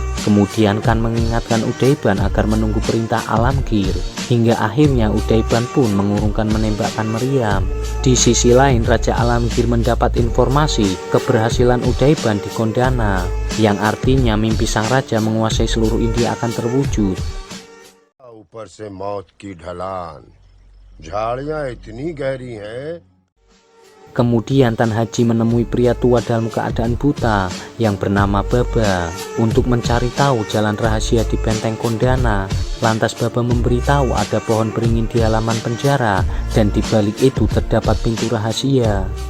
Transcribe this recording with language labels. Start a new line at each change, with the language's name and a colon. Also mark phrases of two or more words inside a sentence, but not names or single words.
Indonesian: Kemudian Khan mengingatkan Udaiban agar menunggu perintah Alamgir. Hingga akhirnya Udaiban pun mengurungkan menembakkan meriam. Di sisi lain, Raja Alamgir mendapat informasi keberhasilan Udaiban di Kondana, yang artinya mimpi sang raja menguasai seluruh India akan terwujud.
Hindi: ऊपर से मौत की ढलान, झाड़ियां इतनी गहरी हैं.
Indonesian: Kemudian Tan Haji menemui pria tua dalam keadaan buta yang bernama Baba untuk mencari tahu jalan rahasia di benteng Kondana. Lantas Baba memberitahu ada pohon beringin di halaman penjara dan di balik itu terdapat pintu rahasia.